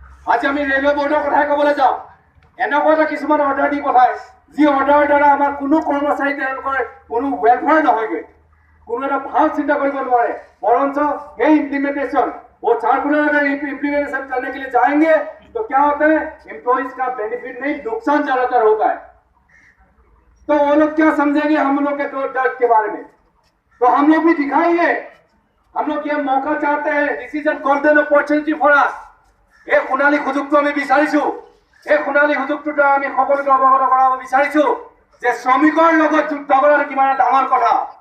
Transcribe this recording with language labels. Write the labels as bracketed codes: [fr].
[as] আজি আমি ৰেলৱে বোৰ্ডৰ কথাই ক'বলৈ যাওঁ, এনেকুৱা এটা কিছুমান অৰ্ডাৰ দি পঠায় যি অৰ্ডাৰৰ দ্বাৰা আমাৰ কোনো কৰ্মচাৰী তেওঁলোকৰ কোনো ৱেলফেয়াৰ নহয়গৈ, কোনো এটা ভাল চিন্তা কৰিব নোৱাৰে, বৰঞ্চ এই [hi] इम्प्लीमेंटेशन वो सर्कुलर अगर इम्प्लीमेंटेशन करने के लिए जाएंगे तो क्या होता है, एम्प्लॉइज का बेनिफिट नहीं नुकसान ज्यादातर होता है। तो वो लोग क्या समझेंगे हम लोग के दर्द के बारे में? तो हम लोग भी दिखाइए, हम लोग ये मौका चाहते हैं, [en] This is an golden opportunity for us. [as] এই সোণালী সুযোগটো আমি বিচাৰিছো, এই সোণালী সুযোগটোৰ দ্বাৰা আমি সকলোকে অৱগত কৰাব বিচাৰিছো যে শ্ৰমিকৰ লগত যুদ্ধ কৰাটো কিমান ডাঙৰ কথা।